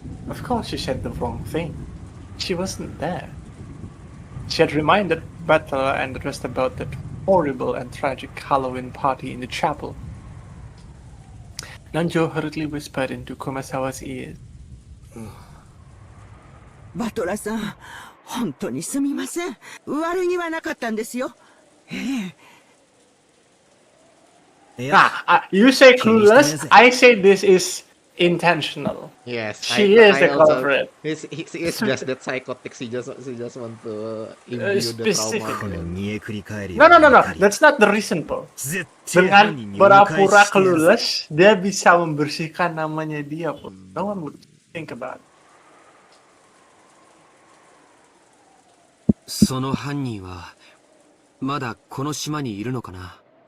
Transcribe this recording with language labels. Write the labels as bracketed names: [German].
[English] Of course she said the wrong thing. She wasn't there. She had reminded Butler and the rest about that horrible and tragic Halloween party in the chapel. Nanjo hurriedly whispered into Kumasawa's ears. [Japanese] バトラさん、本当にすみません。悪気はなかったんですよ。 [English] You say clueless, I say this is intentional. Yes, she is the culprit. He is just that psychotic. She just want to imbue the trauma. No. That's not the reason, Paul. [Indonesian] Dengan pura-pura clueless, dia bisa membersihkan namanya dia, Paul. [English] No one would think about it. [Japanese] その犯人はまだこの島にいるのかな。